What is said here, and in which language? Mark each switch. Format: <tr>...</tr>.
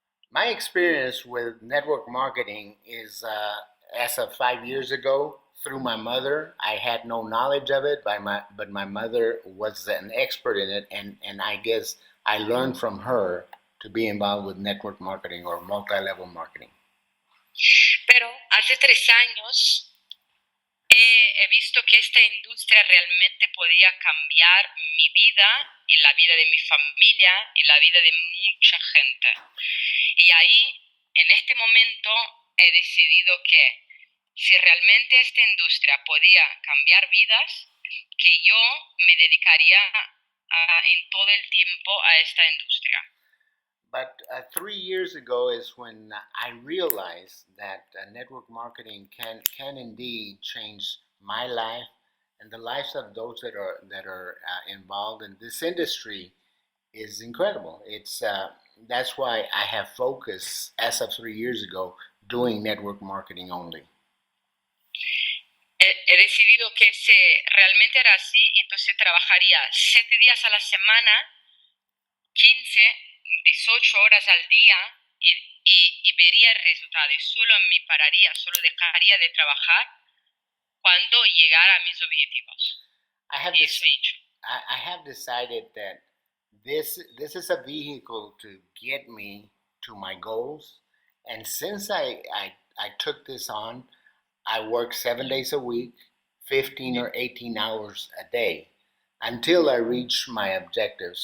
<en>My experience with network marketing is as of 5 years ago through my mother. I had no knowledge of it, but my mother was an expert in it, and I guess I learned from her to be involved with network marketing or multi-level marketing.</en> <es>Pero hace 3 años he visto que esta industria realmente podía cambiar mi vida y la vida de mi familia y la vida de mucha gente. Y ahí, en este momento, he decidido que si realmente esta industria podía cambiar vidas, que yo me dedicaría en todo el tiempo a esta industria.</es> <en>But 3 years ago is when I realized that network marketing can indeed change my life and the lives of those that are involved in this industry is incredible. It's that's why I have focused as of 3 years ago doing network marketing only.</en> <es>He decidido que si realmente era así, entonces trabajaría 7 días a la semana, 15, 18 horas al día y vería el resultado. Y solo me pararía, solo dejaría de trabajar cuando llegara a mis objetivos.</es> <en>I have decided that this is a vehicle to get me to my goals, and since I took this on, I work 7 days a week, 15 or 18 hours a day until I reach my objective.</en>